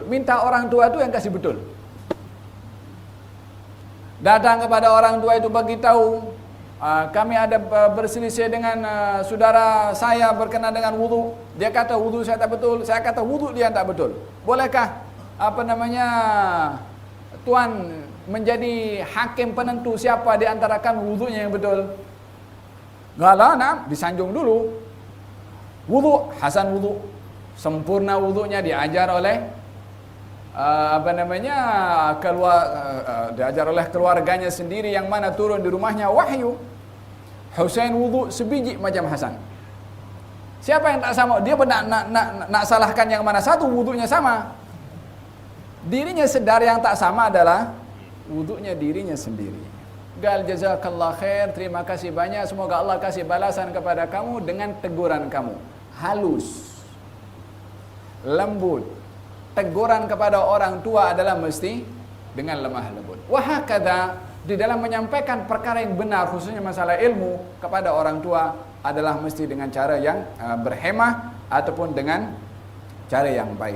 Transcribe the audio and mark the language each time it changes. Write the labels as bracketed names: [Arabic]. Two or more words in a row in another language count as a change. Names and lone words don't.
[Malay] Minta orang tua itu yang kasih betul. Datang kepada orang tua itu bagi tahu, kami ada berselisih dengan saudara saya berkenaan dengan wudu. Dia kata wudu saya tak betul, saya kata wudu dia tak betul. Bolehkah Tuan menjadi hakim penentu siapa di antara kami wudunya yang betul? Enggak, disanjung dulu. Wudu, Hasan wudu, sempurna wudunya diajar oleh diajar oleh keluarganya sendiri yang mana turun di rumahnya wahyu. Husain wudu sebiji macam Hasan. Siapa yang tak sama? Dia nak salahkan yang mana satu, wudunya sama. Dirinya sedar yang tak sama adalah wudunya dirinya sendiri. [Arabic] قال جزاك الله خير, [Malay] terima kasih banyak, semoga Allah kasih balasan kepada kamu dengan teguran kamu. Halus, lembut. Teguran kepada orang tua adalah mesti dengan lemah lembut. Wahakadha, di dalam menyampaikan perkara yang benar, khususnya masalah ilmu kepada orang tua, adalah mesti dengan cara yang berhemah ataupun dengan cara yang baik.